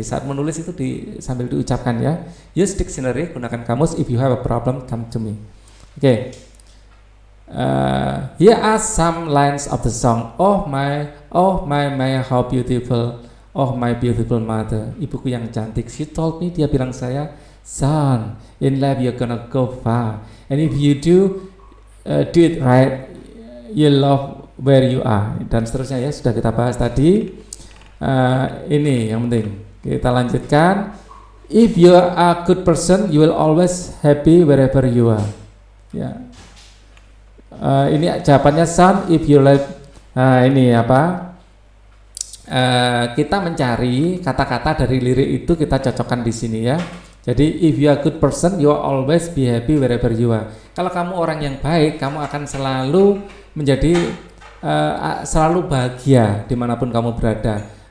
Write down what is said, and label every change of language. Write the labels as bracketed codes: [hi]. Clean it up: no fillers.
[id] Saat menulis itu sambil diucapkan ya. [en] Use dictionary, [id] gunakan kamus. [en] If you have a problem, come to me. Oke. Here are some lines of the song. Oh my, how beautiful. Oh my beautiful mother. [id] Ibuku yang cantik. [en] She told me, [id] dia bilang saya, [en] son, in life you're gonna go far. And if you do it right, you love where you are. [id] Dan seterusnya ya, sudah kita bahas tadi. Ini yang penting kita lanjutkan. [en] If you are a good person, you will always happy wherever you are. [id] Ya. Ini jawabannya son. [en] If you like, [id] ini apa? Kita mencari kata-kata dari lirik itu kita cocokkan di sini ya. Jadi [en] if you are a good person, you will always be happy wherever you are. [id] Kalau kamu orang yang baik, kamu akan selalu menjadi selalu bahagia dimanapun kamu berada.